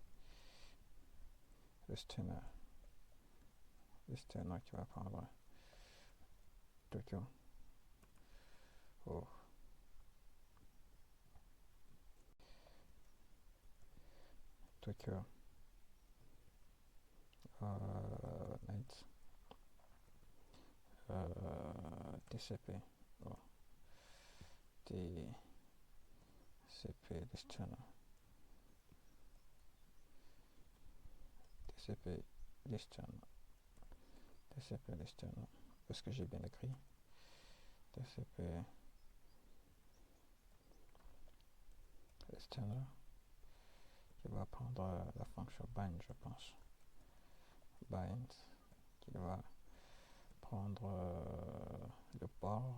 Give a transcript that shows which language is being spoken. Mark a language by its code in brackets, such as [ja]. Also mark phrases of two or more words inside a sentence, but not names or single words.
[fr] Listener. Listener qui va prendre Tokyo. Oh. Tokyo. Mate. TCP. Oh. [en] TCP listener. TCP listener. TCP listener. [fr] Est-ce que j'ai bien écrit? [en] TCP listener. [fr] Qui va prendre la fonction bind, je pense. Bind. Qui va prendre le port.